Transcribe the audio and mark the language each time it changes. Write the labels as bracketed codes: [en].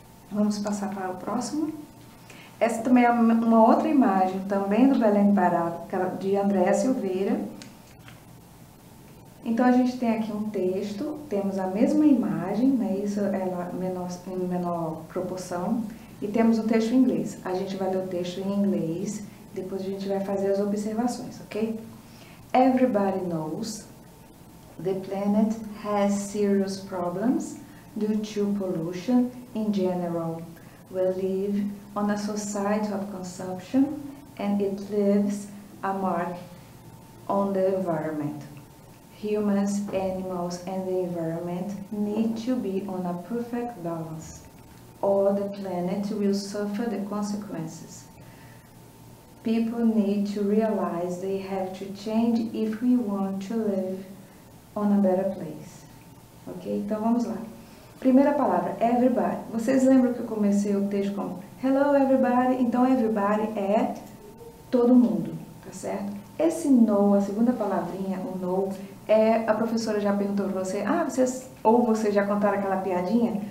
[pt] Vamos passar para o próximo. Essa também é uma outra imagem, também do Belém do Pará, de Andréa Silveira. Então, a gente tem aqui um texto, temos a mesma imagem, né? Isso ela em menor proporção, e temos o texto em inglês. A gente vai ler o texto em inglês, depois a gente vai fazer as observações, ok? [en] Everybody knows the planet has serious problems due to pollution in general. We live on a society of consumption and it leaves a mark on the environment. Humans, animals and the environment need to be on a perfect balance, or the planet will suffer the consequences. People need to realize they have to change if we want to live on a better place. [pt] Ok? Então vamos lá. Primeira palavra, everybody. Vocês lembram que eu comecei o texto com [en] hello everybody? [pt] Então everybody é todo mundo, tá certo? Esse know, a segunda palavrinha, o know, a professora já perguntou para você, vocês já contaram aquela piadinha?